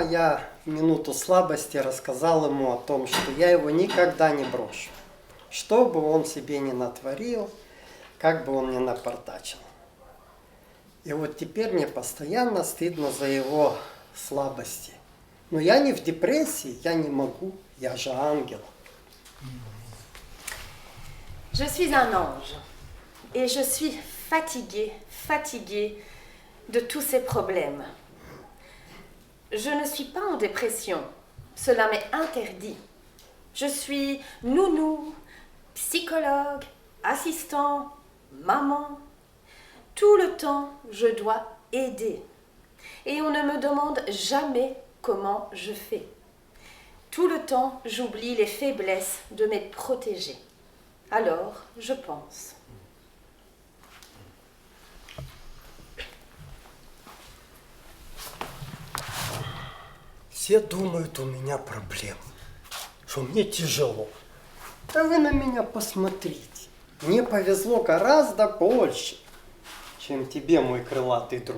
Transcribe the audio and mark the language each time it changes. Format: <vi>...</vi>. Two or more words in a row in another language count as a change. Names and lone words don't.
<ru>Я в минуту слабости рассказал ему о том, что я его никогда не брошу. Что бы он себе ни натворил, как бы он ни напортачил. И вот теперь мне постоянно стыдно за его слабости. Но я не в депрессии, я не могу, я же ангел.</ru> <fr>Je suis un ange et je suis fatiguée de tous ces problèmes. Je ne suis pas en dépression, cela m'est interdit. Je suis nounou, psychologue, assistant, maman. Tout le temps, je dois aider. Et on ne me demande jamais comment je fais. Tout le temps, j'oublie les faiblesses de mes protégés. Alors, je pense.</fr> <ru>Все думают, у меня проблемы, что мне тяжело. А вы на меня посмотрите. Мне повезло гораздо больше, чем тебе, мой крылатый друг.</ru>